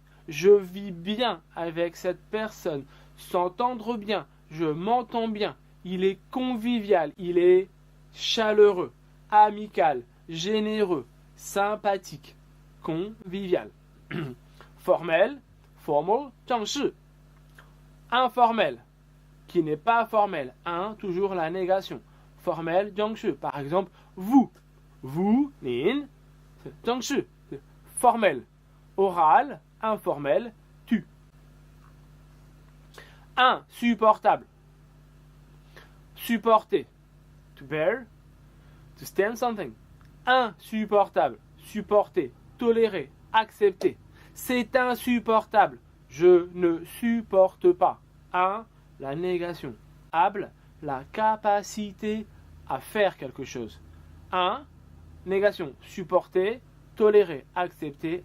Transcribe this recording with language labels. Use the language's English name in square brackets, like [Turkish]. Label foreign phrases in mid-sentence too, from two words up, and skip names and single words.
[French] Je vis bien avec cette personne, s'entendre bien, je m'entends bien. Il est convivial, il est chaleureux, amical, généreux, sympathique, convivial. Formel, [Chinese] formal, 正式. [French] Informel, qui n'est pas formel. Toujours la négation. Formel, [Chinese] 正式. [French] Par exemple, vous, [Chinese] 您, 正式. [French] Formel. Oral, informel, tu. Insupportable. Supporter. [English] To bear. To stand something. [French] Insupportable. Supporter. Tolérer. Accepter. C'est insupportable. Je ne supporte pas. La négation. Able, la capacité à faire quelque chose. Négation. Supporter. Tolérer. Accepter.